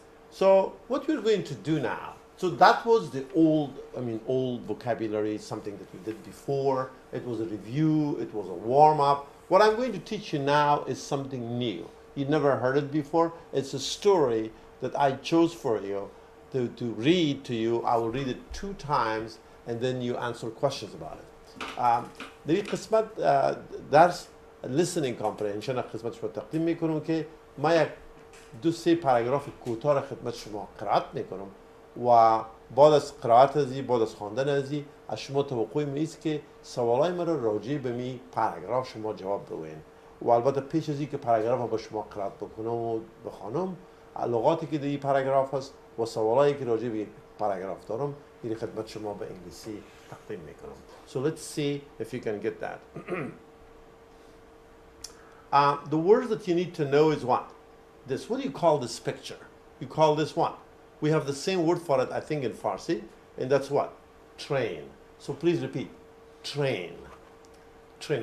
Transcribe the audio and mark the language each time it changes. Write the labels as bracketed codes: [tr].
[en] So what we're going to do now, so that was the old vocabulary, something that we did before. It was a review, it was a warm-up. What I'm going to teach you now is something new. You never heard it before. It's a story that I chose for you to read to you. I will read it 2 times and then you answer questions about it. [fa] در قسمت درس listening comprehension خدمت شما تقدیم میکنم که ما یک 2-3 پاراگراف کوتاه را خدمت شما قرائت میکنم و بعد از قرائت ازی، بعد از خواندن ازی، از شما توقع می است که سوالای من را راجع به می پاراگراف شما جواب بدین. و البته پیش از اینکه پاراگراف را با شما قرائت بکنم و بخوانم، لغاتی که در این پاراگراف است و سوالایی که راجع به پاراگراف دارم، این خدمت شما به انگلیسی تقدیم میکنم. [en] So let's see if you can get that. The words that you need to know is what? This. What do you call this picture? You call this what? We have the same word for it, I think, in Farsi, and that's what? Train. So please repeat. Train. Train.